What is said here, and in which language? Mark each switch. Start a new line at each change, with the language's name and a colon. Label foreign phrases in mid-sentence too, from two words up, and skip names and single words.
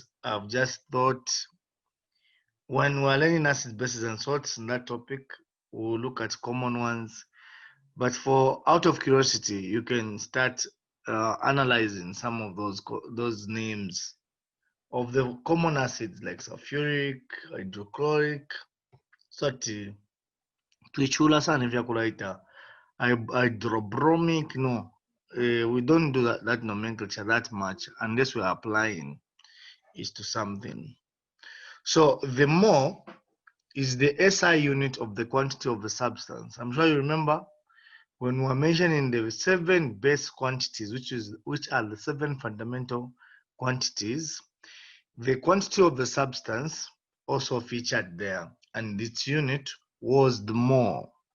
English: I've just thought when we're learning acids, bases, and salts in that topic, we'll look at common ones. But for out of curiosity, you can start analyzing some of those names of the common acids like sulfuric, hydrochloric,
Bemba: sati tuichula sana vyakulaita
English: hydrobromic. No, we don't do that nomenclature that much unless we're applying is to something. So the mole is the SI unit of the quantity of the substance. I'm sure you remember when we're mentioning the 7 base quantities, which are the 7 fundamental quantities, the quantity of the substance also featured there, and its unit was the mole.